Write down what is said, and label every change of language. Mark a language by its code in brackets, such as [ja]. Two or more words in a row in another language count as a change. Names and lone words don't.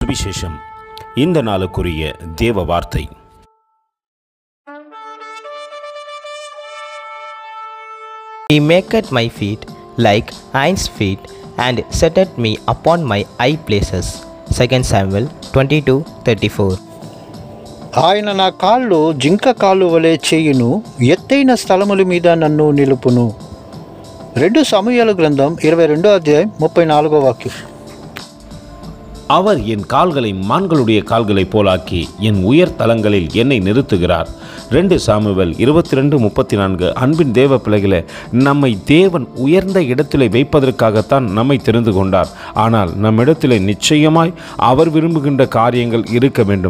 [ta] சுவிசேஷம். இந்த நாளுக்குரிய தேவ வார்த்தை. [en] He maketh my feet like hinds feet, and setteth me upon my high places. 2 Samuel 22:34. [te] ఆయన నా కాళ్ళు జింక కాళ్ళు వలె చేయును, ఎత్తైన స్థలముల మీద నన్ను నిలుపును. 2 సమూయేలు గ్రంథం 22వ అధ్యాయం 34వ వాక్యం. [ta] அவர் என் கால்களை மான்களுடைய கால்களைப் போலாக்கி என் உயர் தலங்களில் என்னை நிறுத்துகிறார். 2 சாமுவேல் 22:34. அன்பின் தேவ பிள்ளைகளே, நம்மை தேவன் உயர்ந்த இடத்திலே வைப்பதற்காகத்தான் நம்மை தெரிந்து கொண்டார். ஆனால் நம்மிடத்திலே நிச்சயமாய் அவர் விரும்புகின்ற காரியங்கள் இருக்க வேண்டும்.